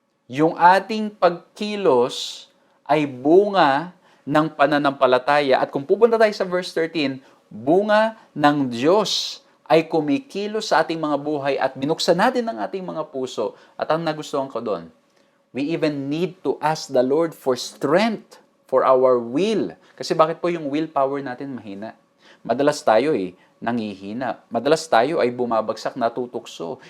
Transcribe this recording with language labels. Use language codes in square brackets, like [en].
[tl] Yung ating pagkilos ay bunga ng pananampalataya. At kung pupunta tayo sa verse 13, bunga ng Diyos ay kumikilos sa ating mga buhay at binuksan natin ang ating mga puso. At ang nagustuhan ko doon, [en] we even need to ask the Lord for strength for our will. [tl] Kasi bakit po yung willpower natin mahina? Madalas tayo nangihina. Madalas tayo ay bumabagsak, natutukso.